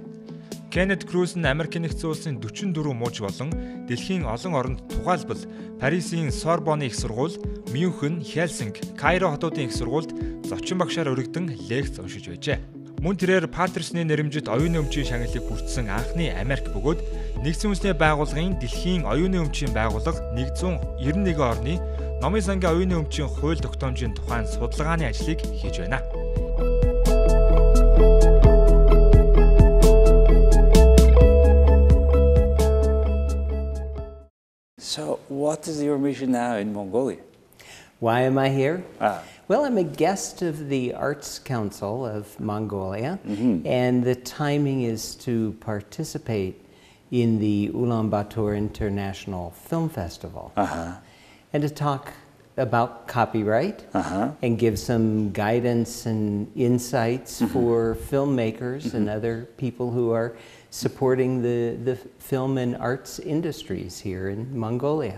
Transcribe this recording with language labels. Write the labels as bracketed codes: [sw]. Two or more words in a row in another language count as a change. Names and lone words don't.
[mn] Kenneth КРУЗ нь Америкийн нэгдсэн улсын 44 мууч болон дэлхийн олон оронд тухайлбал Парисын Сорбоны их сургууль, Мюнхен, Хельсинки, Кайро хотуудын их сургуульд зочин багшаар өргөдөн лекц уншиж байжээ. Мөн тэрээр Паттерсны нэрэмжит оюуны өмчийн шагналыг хүртсэн анхны Америк бөгөөд нэгдсэн үндэсний байгууллагын дэлхийн оюуны өмчийн байгууллага 191 орны номын сангийн оюуны өмчийн хууль тогтоомжийн тухайн судалгааны ажлыг хийж байна. [en] So, what is your mission now in Mongolia? Why am I here? Well, I'm a guest of the Arts Council of Mongolia, and the timing is to participate in the Ulaanbaatar International Film Festival, and to talk about copyright and give some guidance and insights for filmmakers and other people who are supporting the film and arts industries here in Mongolia.